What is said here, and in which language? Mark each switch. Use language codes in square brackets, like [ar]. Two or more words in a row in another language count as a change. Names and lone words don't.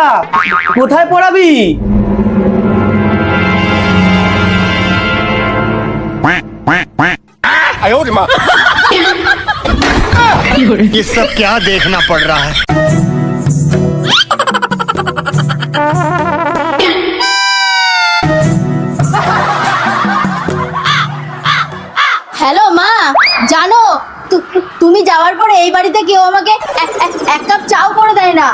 [bn] কোথায় পড়াবি? [hi] ये सब क्या देखना पड़ रहा है। [bn] হ্যালো মা, জানো তুমি যাওয়ার পরে এই বাড়িতে কেউ আমাকে এক কাপ চাও করে দেয় না।